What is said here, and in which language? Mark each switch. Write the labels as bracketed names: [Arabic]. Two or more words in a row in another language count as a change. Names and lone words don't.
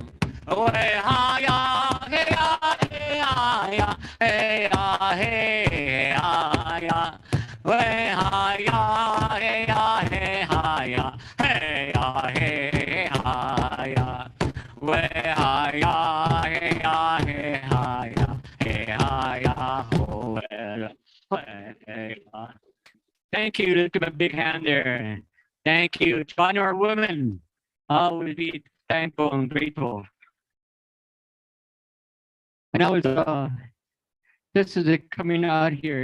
[English] Way hi ya, hey ya, hey hi ya, hey ya, hey hi ya. Way hi ya, hey ya, hey hi ya, hey ya, hey hi ya. Way hi ya, hey ya, hey hi ya, hey hi ya, oh well. Thank you. Let's give a big hand there. Thank you. To honor our women, always be thankful and grateful. And I was this is it coming out here.